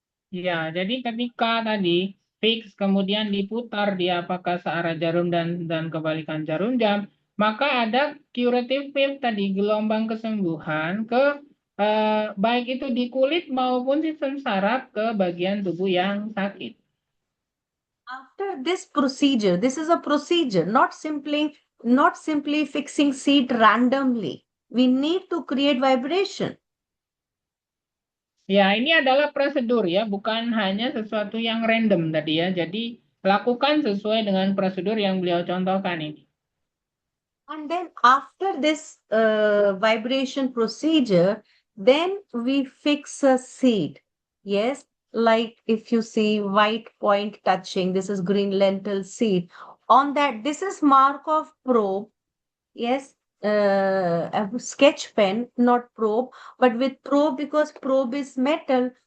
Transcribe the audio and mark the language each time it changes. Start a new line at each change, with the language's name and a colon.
Indonesian: Ya, jadi ketika tadi fix kemudian diputar dia apakah searah jarum dan kebalikan jarum jam, maka ada
English: curative wave
Indonesian: tadi, gelombang kesembuhan ke baik itu di kulit maupun sistem saraf ke bagian tubuh yang sakit.
English: After this procedure, this is a procedure, not simply fixing seat randomly. We need to create vibration.
Indonesian: Ya, ini adalah prosedur ya, bukan hanya sesuatu yang random tadi ya. Jadi lakukan sesuai dengan prosedur yang beliau contohkan ini.
English: And then after this vibration procedure, then we fix a seed. Yes, like if you see white point touching, this is green lentil seed. On that, this is mark of probe. Yes, a sketch pen, not probe, but with probe because probe is metal.